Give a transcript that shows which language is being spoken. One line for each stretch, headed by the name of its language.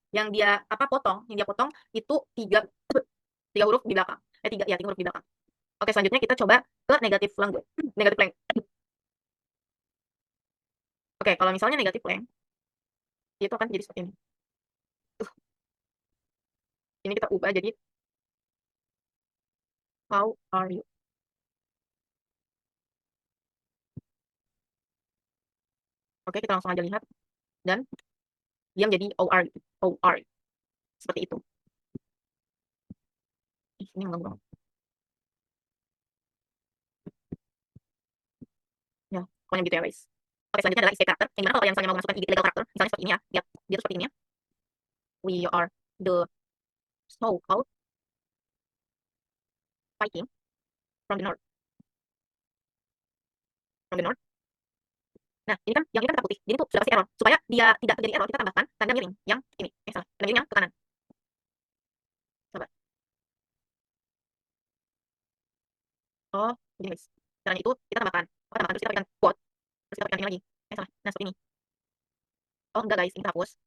Indonesian: Yang dia potong itu 3 huruf di belakang. 3 huruf di belakang. Oke, selanjutnya kita coba ke negative language. Negative length. Oke, kalau misalnya negative length, itu akan jadi seperti ini. Ini kita ubah jadi
English: how are you.
Indonesian: Oke, kita langsung aja lihat. Dan dia menjadi OR. OR. Seperti itu. Ini mengganggu. Ya, pokoknya gitu ya guys. Oke, selanjutnya adalah isi karakter. Yang dimana kalau yang misalnya mau masukkan legal karakter, misalnya seperti ini ya. Lihat, dia tuh seperti ini ya.
English: We are the so-called fighting from the north. From the north.
Indonesian: Nah, ini kan yang ini kan tetap putih. Jadi tuh sudah pasti error. Supaya dia tidak terjadi error, kita tambahkan tanda miring yang ini. Salah. Tanda miring yang ke kanan. Coba. Oh, begini guys. Caranya itu kita tambahkan. Terus kita pakai quote. Terus kita pakai ini lagi. Salah. Nah, seperti ini. Oh, enggak guys, ini kita hapus.